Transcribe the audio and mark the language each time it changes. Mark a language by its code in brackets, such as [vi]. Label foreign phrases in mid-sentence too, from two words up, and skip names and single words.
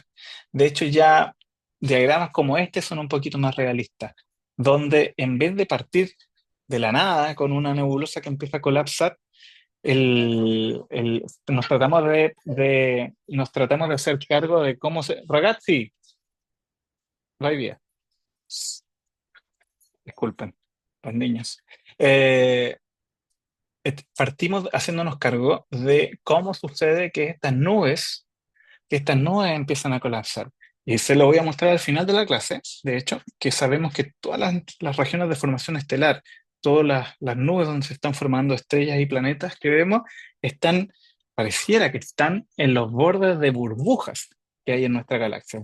[es] De hecho, ya diagramas como este son un poquito más realistas, donde en vez de partir de la nada con una nebulosa que empieza a colapsar, nos tratamos de hacer cargo de cómo se... [it] Ragazzi, vai via. [es] Disculpen, los niños. Eh, Partimos haciéndonos cargo de cómo sucede que estas nubes empiezan a colapsar. Y se lo voy a mostrar al final de la clase, de hecho, que sabemos que todas las regiones de formación estelar, todas las nubes donde se están formando estrellas y planetas que vemos, pareciera que están en los bordes de burbujas que hay en nuestra galaxia.